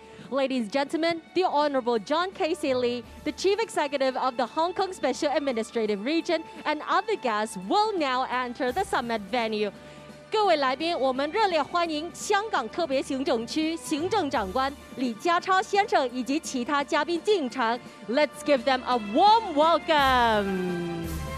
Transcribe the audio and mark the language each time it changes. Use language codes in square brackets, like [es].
[en] Ladies and gentlemen, the Honorable John Casey Lee, the Chief Executive of the Hong Kong Special Administrative Region, and other guests will now enter the summit venue. [zh] 各位来宾，我们热烈欢迎香港特别行政区行政长官李家超先生以及其他嘉宾进场。 [en] Let's give them a warm welcome.